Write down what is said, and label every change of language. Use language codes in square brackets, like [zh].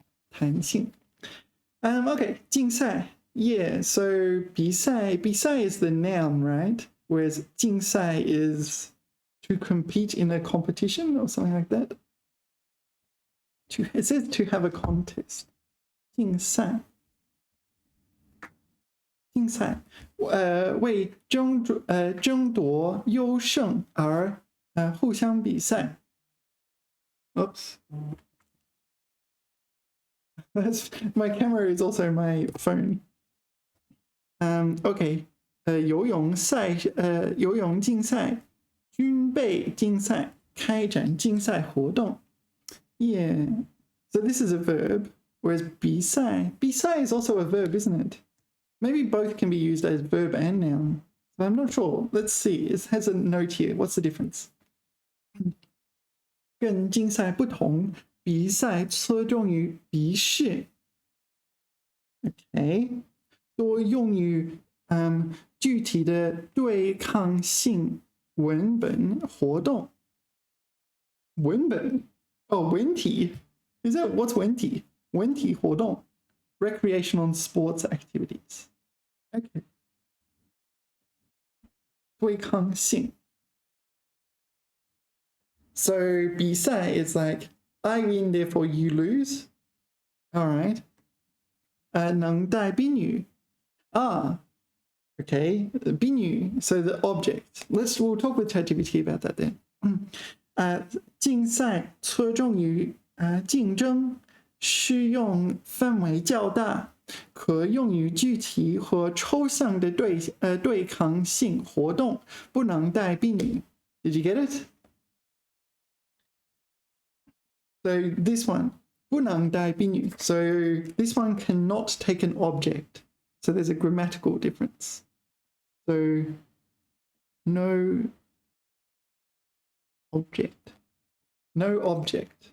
[en] 弹性.Okay, 竞赛. Yeah, so 比赛 is the noun, right? Whereas 竞赛 is to compete in a competition or something like that. It says to have a contest. [zh] 竞赛为争夺优胜而互相比赛。 [en] Oops. My camera is also my phone. Okay. [zh] 游泳竞赛、军备竞赛、开展竞赛活动。 [en] Yeah. So this is a verb, whereas 比赛 is also a verb, isn't it? Maybe both can be used as verb and noun. So I'm not sure. Let's see. It has a note here. What's the difference? [zh] 跟竞赛不同，比赛侧重于笔试。 [en] Okay. [zh] 多用于具体的对抗性文本活动。 [en] 文本 Oh, 文体 Is that what's 文体？文体活动 Recreational and sports activities. Okay. 对抗性 So 比赛 is like I win, therefore you lose. All right. 能带宾语 Okay, 宾语 so the object. We'll talk with ChatGPT about that then. [zh] 竞赛侧重于竞争，适用范围较大，可用于具体和抽象的对抗性活动，不能带宾语。 [en] Did you get it? So this one, [zh] 不能带宾语. [en] So this one cannot take an object. So there's a grammatical difference. So no object.